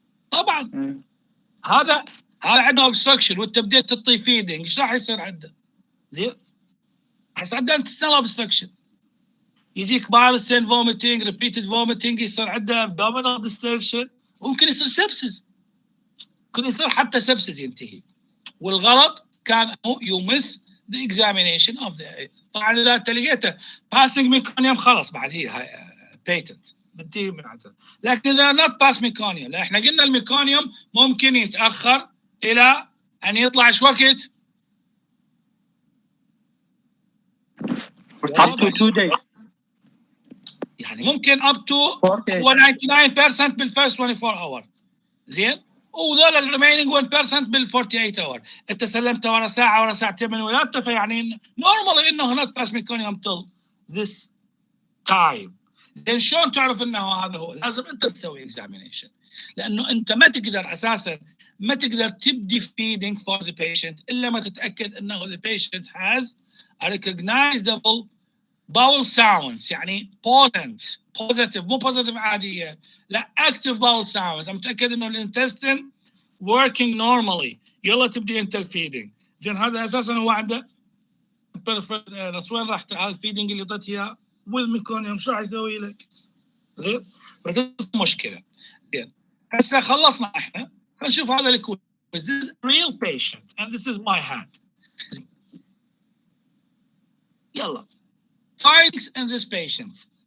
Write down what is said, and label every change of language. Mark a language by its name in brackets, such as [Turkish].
[Arabic] طبعا هذا عنده obstruction وانت بديت تعطيه فيدنج ايش راح يصير عنده؟ زين؟ راح يصير عنده intestinal obstruction. يجيك بايل فوميتنج، ريبيتد فوميتنج، يصير عنده abdominal distension، وممكن يصير سبسس. ممكن يصير حتى سبسس ينتهي. والغلط كان يمس [English] the examination of the. [Arabic] طبعا اذا انت لقيته passing meconium خلص بعد هي patent بنتهي من عندها. لكن اذا not pass meconium، لا احنا قلنا الميكونيوم ممكن يتاخر الى ان يطلع ايش وقت؟ [English] up to 2 days. [Arabic] يعني ممكن up to 99% بالفيرست 24 اور. زين؟ وذول الريمينينج 1% بال 48 اور. انت سلمته ورا ساعه ورا ساعتين من ولادته، فيعني نورمالي انه هناك [English] Pass meconium till this time. [Arabic] زين شلون تعرف انه هذا هو؟ لازم انت تسوي اكزامينيشن، لانه انت ما تقدر اساسا ما تقدر تبدي feeding for [English] the patient الا ما تتاكد انه the patient has a recognizable bowel sounds، [Arabic] يعني positive مو positive عاديه، لا active bowel sounds. I'm متاكد انه الانتستين working normally. يلا تبدي انت الفيدنج. زين هذا اساسا هو عنده بس وين راح الفيدنج اللي اعطيت اياه والميكونيوم شو راح يسوي لك؟ زين مشكله. زين هسه خلصنا احنا. خلينا نشوف هذا الكويز. [English] This is a real patient and this is my hand. [Arabic] يلا findings in this patient.